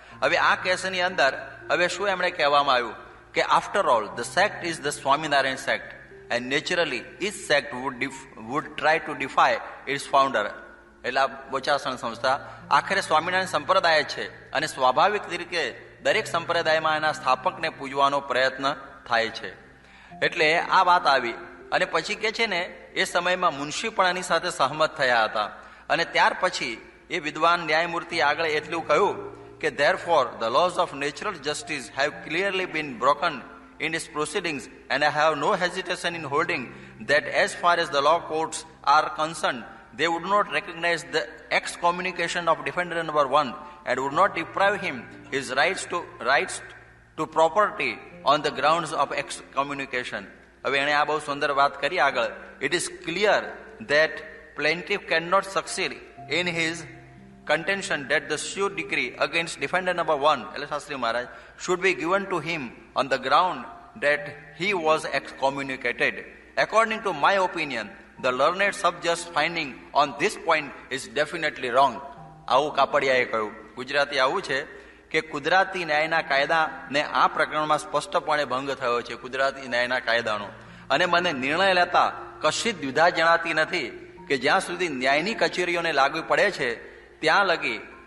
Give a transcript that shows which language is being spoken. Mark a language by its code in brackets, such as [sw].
[gu] હવે આ કેસની અંદર હવે શું એમણે કહેવામાં આવ્યું કે [en] After all the sect is the Swaminarayan sect and naturally each sect would try to defy its founder. [gu] એટલે આ બોચાસણ સંસ્થા આખરે સ્વામિનારાયણ સંપ્રદાય છે અને સ્વાભાવિક તરીકે દરેક સંપ્રદાયમાં એના સ્થાપકને પૂજવાનો પ્રયત્ન થાય છે. એટલે આ વાત આવી. અને પછી કે છે ને એ સમયમાં મુનશી પણ એની સાથે સહમત થયા હતા. અને ત્યાર પછી એ વિદ્વાન ન્યાયમૂર્તિ આગળ એટલું કહ્યું કે [en] therefore the laws of natural justice have clearly been broken in its proceedings and I have no hesitation in holding that as far as the law courts are concerned, they would not recognize the excommunication of defendant number 1 and would not deprive him his rights to property on the grounds of excommunication. [gu] હવે એણે આ બહુ સુંદર વાત કરી આગળ. [en] It is clear that plaintiff cannot succeed in his contention that the suit decree against defendant number 1, [gu] એટલે શાસ્ત્રી મહારાજ, [en] should be given to him on the ground that he was excommunicated. According to my opinion, the learned subject's finding on this point is definitely wrong. [gu] આવું કાપડિયાએ કહ્યું. ગુજરાતી આવું છે કે કુદરતી ન્યાયના કાયદાને આ પ્રકરણમાં સ્પષ્ટપણે ભંગ થયો છે, કુદરતી ન્યાયના કાયદાનો. અને મને નિર્ણય લેતા કશી દ્વિધા જણાતી નથી કે જ્યાં સુધી ન્યાયની કચેરીઓને લાગુ પડે છે ત્યાં લગી